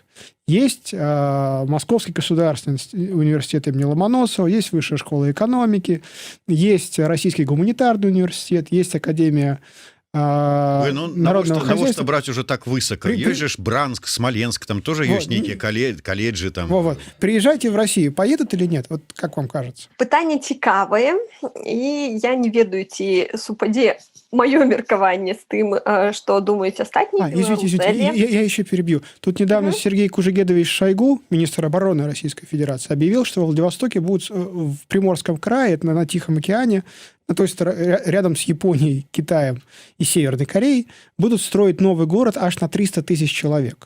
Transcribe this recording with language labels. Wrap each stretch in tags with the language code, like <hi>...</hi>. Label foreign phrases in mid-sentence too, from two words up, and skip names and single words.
<ru>Есть Московский государственный университет имени Ломоносова, есть Высшая школа экономики, есть Российский гуманитарный университет, есть Академия народного хозяйства. Навошта брать уже так высоко? Есть же Бранск, Смоленск, там тоже есть некие колледжи. Там. Вот. Приезжайте в Россию, поедут или нет? Вот как вам кажется?</ru> <be>Пытанне цікавае, і я не ведаю, ці супадзе маё меркаванне з тым, што думаюць астатнія</be> <ru>извините, я еще перебью. Тут недавно Сергей Кужегедович Шойгу, министр обороны Российской Федерации, объявил, что в Владивостоке будут в Приморском крае, это на Тихом океане, то есть рядом с Японией, Китаем и Северной Кореей, будут строить новый город аж на 300 тысяч человек.</ru>